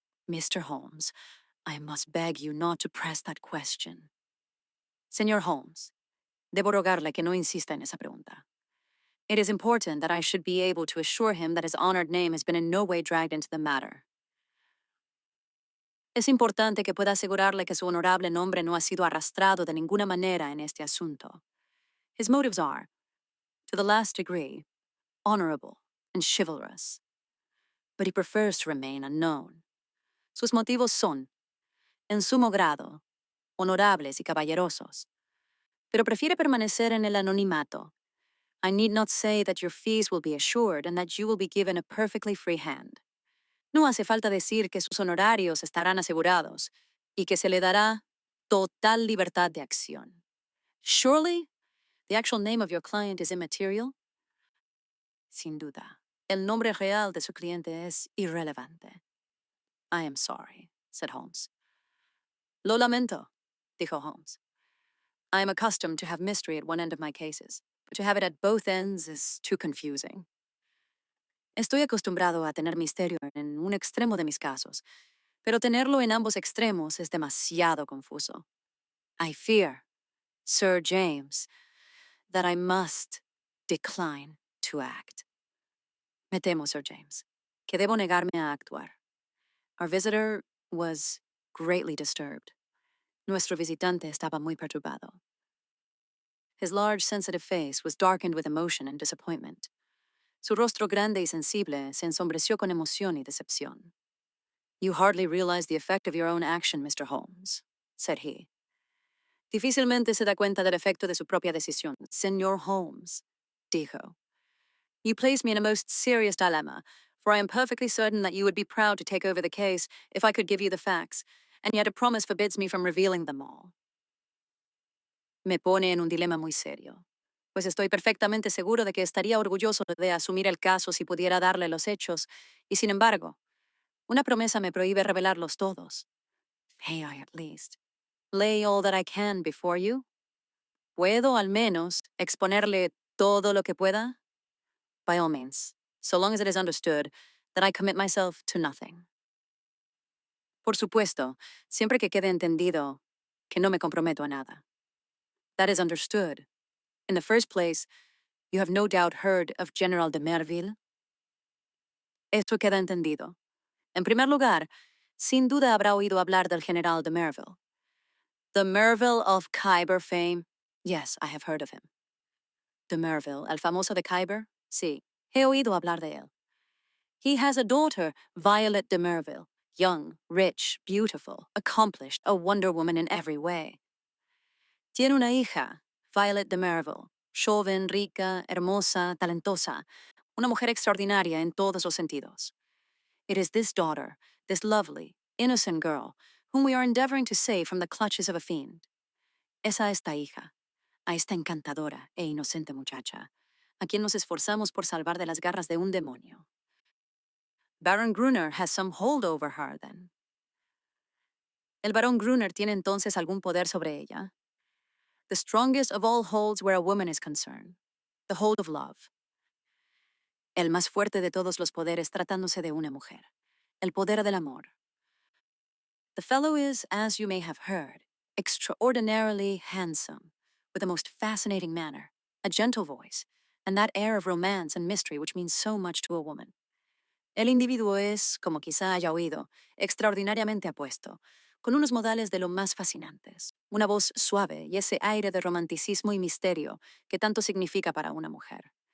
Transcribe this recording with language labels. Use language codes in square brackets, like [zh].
[en] Mr. Holmes, I must beg you not to press that question. [es] Señor Holmes, debo rogarle que no insista en esa pregunta. [en] It is important that I should be able to assure him that his honored name has been in no way dragged into the matter. [es] Es importante que pueda asegurarle que su honorable nombre no ha sido arrastrado de ninguna manera en este asunto. [en] His motives are, to the last degree, honorable and chivalrous. But he prefers to remain unknown. [es] Sus motivos son, en sumo grado, honorables y caballerosos, pero prefiere permanecer en el anonimato. [en] I need not say that your fees will be assured and that you will be given a perfectly free hand. [es] No hace falta decir que sus honorarios estarán asegurados y que se le dará total libertad de acción. [en] Surely, the actual name of your client is immaterial? [es] Sin duda. El nombre real de su cliente es irrelevante. [en] I am sorry, said Holmes. [es] Lo lamento, dijo Holmes. [en] I am accustomed to have mystery at one end of my cases, but to have it at both ends is too confusing. [es] Estoy acostumbrado a tener misterio en un extremo de mis casos, pero tenerlo en ambos extremos es demasiado confuso. [en] I fear, Sir James, that I must decline to act. [es] Me temo, Sir James, que debo negarme a actuar. [en] Our visitor was greatly disturbed. [es] Nuestro visitante estaba muy perturbado. [en] His large, sensitive face was darkened with emotion and disappointment. [es] Su rostro grande y sensible se ensombreció con emoción y decepción. [en] You hardly realize the effect of your own action, Mr. Holmes, said he. [es] Difícilmente se da cuenta del efecto de su propia decisión, Señor Holmes, dijo. [en] You place me in a most serious dilemma, for I am perfectly certain that you would be proud to take over the case if I could give you the facts, and yet a promise forbids me from revealing them all. [es] Me pone en un dilema muy serio, pues estoy perfectamente seguro de que estaría orgulloso de asumir el caso si pudiera darle los hechos, y sin embargo, una promesa me prohíbe revelarlos todos. [en] May I at least lay all that I can before you? [es] ¿Puedo al menos exponerle todo lo que pueda? [en] By all means, so long as it is understood that I commit myself to nothing. [es] Por supuesto, siempre que quede entendido que no me comprometo a nada. [en] That is understood. In the first place, you have no doubt heard of General de Merville. [es] Esto queda entendido. En primer lugar, sin duda habrá oído hablar del General de Merville. [en] The Merville of Khyber fame? Yes, I have heard of him. [es] De Merville, el famoso de Khyber? Sí, he oído hablar de él. [en] He has a daughter, Violet de Merville, young, rich, beautiful, accomplished, a wonder woman in every way. [es] Tiene una hija, Violet de Merville, joven, rica, hermosa, talentosa, una mujer extraordinaria en todos los sentidos. [en] It is this daughter, this lovely, innocent girl, whom we are endeavoring to save from the clutches of a fiend. [es] Es a esta hija, a esta encantadora e inocente muchacha, a quien nos esforzamos por salvar de las garras de un demonio. [en] Baron Gruner has some hold over her, then. [es] El Barón Gruner tiene entonces algún poder sobre ella. [en] The strongest of all holds where a woman is concerned. The hold of love. [es] El más fuerte de todos los poderes tratándose de una mujer. El poder del amor. [en] The fellow is, as you may have heard, extraordinarily handsome, with a most fascinating manner, a gentle voice, and that air of romance and mystery which means so much to a woman. [es] El individuo es, como quizá haya oído, extraordinariamente apuesto, con unos modales de lo más fascinantes, una voz suave y ese aire de romanticismo y misterio que tanto significa para una mujer.